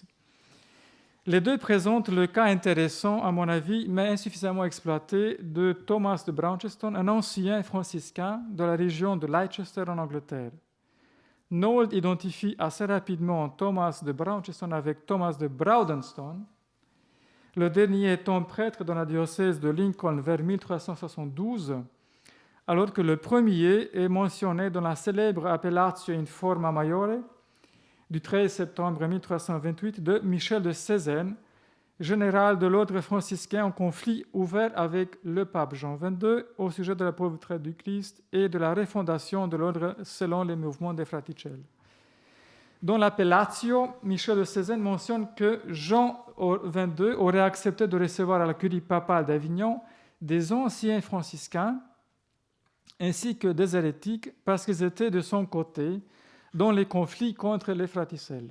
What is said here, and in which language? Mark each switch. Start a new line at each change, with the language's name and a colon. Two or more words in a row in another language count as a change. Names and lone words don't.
French: Les deux présentent le cas intéressant, à mon avis, mais insuffisamment exploité, de Thomas de Brownceston, un ancien franciscain de la région de Leicester en Angleterre. Nold identifie assez rapidement Thomas de Brownceston avec Thomas de Browdenstone, le dernier étant prêtre dans la diocèse de Lincoln vers 1372, alors que le premier est mentionné dans la célèbre Appellatio in forma maiore du 13 septembre 1328 de Michel de Cézanne, général de l'ordre franciscain en conflit ouvert avec le pape Jean XXII au sujet de la pauvreté du Christ et de la refondation de l'ordre selon les mouvements des Fraticelli. Dans l'Appellatio, Michel de Cézanne mentionne que Jean XXII aurait accepté de recevoir à la curie papale d'Avignon des anciens franciscains ainsi que des hérétiques parce qu'ils étaient de son côté dans les conflits contre les Fraticelli.